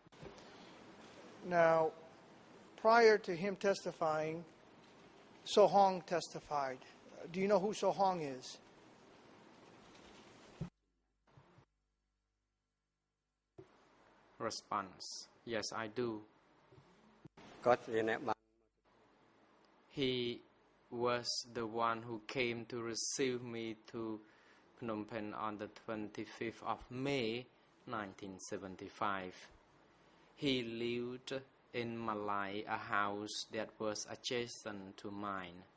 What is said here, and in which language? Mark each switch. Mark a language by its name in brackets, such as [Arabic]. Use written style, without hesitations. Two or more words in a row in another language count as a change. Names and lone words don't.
[English] Now, prior to him testifying, So Hong testified. Do you know who So Hong is? Response. Yes, I do. [Khmer] គាត់ជាអ្នកបាន [English] He was the one who came to receive me to Phnom Penh on the 25th of May 1975. He lived in Malay, a house that was adjacent to mine.